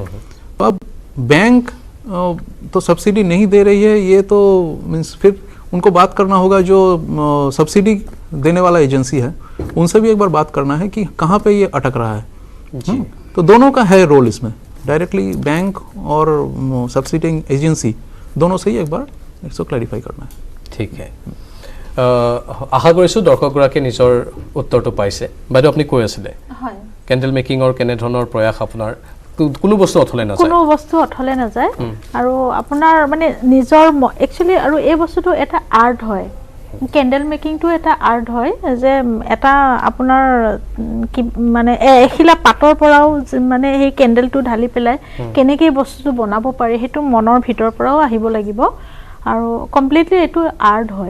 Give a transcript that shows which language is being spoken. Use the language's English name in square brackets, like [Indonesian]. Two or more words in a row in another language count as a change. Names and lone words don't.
[Hindi] अब बैंक तो सब्सिडी नहीं दे रही है, ये तो मीन्स फिर उनको बात करना होगा जो सब्सिडी देने वाला एजेंसी है, उनसे भी एक बार बात करना है कि कहाँ पे ये अटक रहा है। तो दोनों का है रोल इसमें, डायरेक्टली बैंक और सब्सिडी एजेंसी दोनों से ही एक बार इसको क्लैरिफाई करना है। ठीक है, [Assamese] আশা কৰিছোঁ দৰ্শকগৰাকীয়ে নিজৰ উত্তৰটো পাইছে। বাইদেউ আপুনি কৈ আছিলে [English] candle makingৰ [Assamese] কেনেধৰণৰ প্ৰয়াস আপোনাৰ, কোনো বস্তু অথলে নাযায়, কোনো বস্তু অথলে নাযায় আৰু আপোনাৰ মানে নিজৰ একচুৱেলি, আৰু এই বস্তুটো এটা আৰ্ট হয়, [English] candle makingটো [Assamese] এটা আৰ্ট হয় যে এটা আপোনাৰ কি মানে এখিলা পাতৰ পৰাও মানে সেই কেণ্ডেলটো ঢালি পেলাই কেনেকৈ বস্তুটো বনাব পাৰি সেইটো মনৰ ভিতৰৰ পৰাও আহিব লাগিব আৰু কমপ্লিটলি এইটো আৰ্ট হয়।